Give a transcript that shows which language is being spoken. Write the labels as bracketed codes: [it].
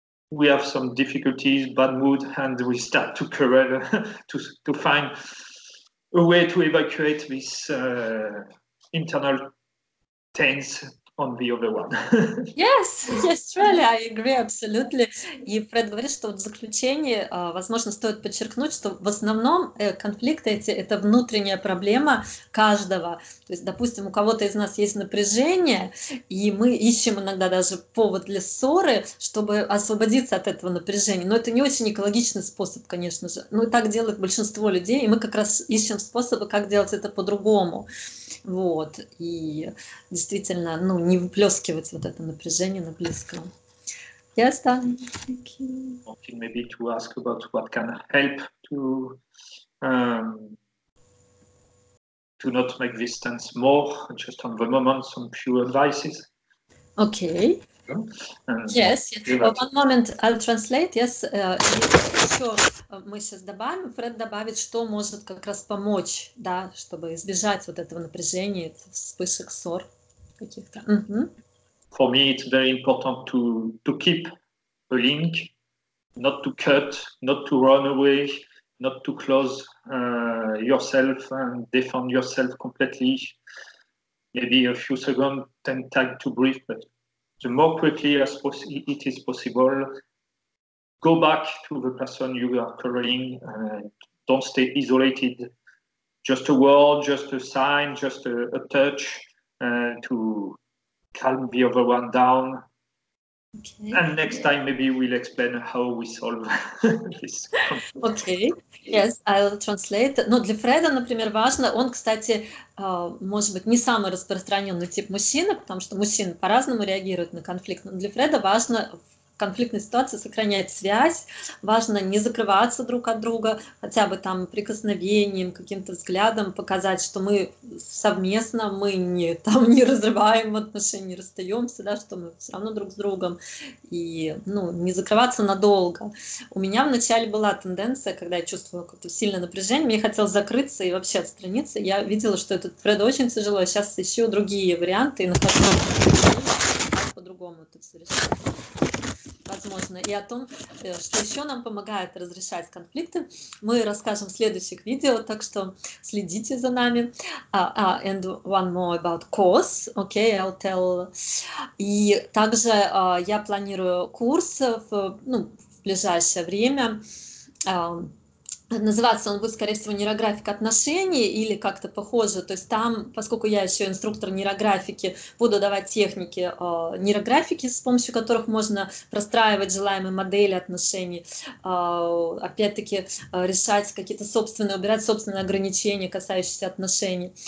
[en] We have some difficulties, bad mood, and we start to quarrel to find a way to evacuate this internal tense on the other one. Yes, really, I agree, absolutely. [ru] И Фред говорит, что в заключении, возможно, стоит подчеркнуть, что в основном конфликты эти – это внутренняя проблема каждого. То есть, допустим, у кого-то из нас есть напряжение, и мы ищем иногда даже повод для ссоры, чтобы освободиться от этого напряжения. Но это не очень экологичный способ, конечно же. Ну и так делает большинство людей, и мы как раз ищем способы, как делать это по-другому. Вот, и действительно, ну, не выплескивать вот это напряжение на близкого. [en] Yes, done. Thank you. Maybe to ask about what can help to not make this tense more, just on the moment, some few advices. Okay. Yes. One moment, I'll translate. Yes. [ru] Еще мы сейчас добавим, Фред добавит, что может как раз помочь, да, чтобы избежать вот этого напряжения, вспышек, ссор каких-то. [en] For me, it's very important to keep a link, not to cut, not to run away, not to close yourself and defend yourself completely. Maybe a few seconds, then time to breathe, but the more quickly as it is possible, go back to the person you are quarreling. Don't stay isolated. Just a word, just a sign, just a touch to calm the other one down. Okay. And next time maybe we'll explain how we solve this conflict. Okay, yes, I'll translate. [ru] Но для Фреда, например, важно, он, кстати, может быть, не самый распространенный тип мужчины, потому что мужчины по-разному реагируют на конфликт, но для Фреда важно в конфликтной ситуации сохранять связь, важно не закрываться друг от друга, хотя бы там прикосновением, каким-то взглядом показать, что мы совместно, мы не разрываем отношения, не расстаемся, да, что мы все равно друг с другом, и не закрываться надолго. У меня вначале была тенденция, когда я чувствовала какое-то сильное напряжение, мне хотелось закрыться и вообще отстраниться, я видела, что это Фреду очень тяжело, я сейчас ищу другие варианты и нахожу, как по-другому это все решать. Возможно, и о том, что еще нам помогает разрешать конфликты, мы расскажем в следующих видео, так что следите за нами. [en] And one more about course, okay, I'll tell. [ru] И также я планирую курс в ближайшее время. Называться он будет, скорее всего, нейрографика отношений или как-то похоже. То есть там, поскольку я еще инструктор нейрографики, буду давать техники нейрографики, с помощью которых можно простраивать желаемые модели отношений, опять-таки решать какие-то собственные, убирать собственные ограничения, касающиеся отношений.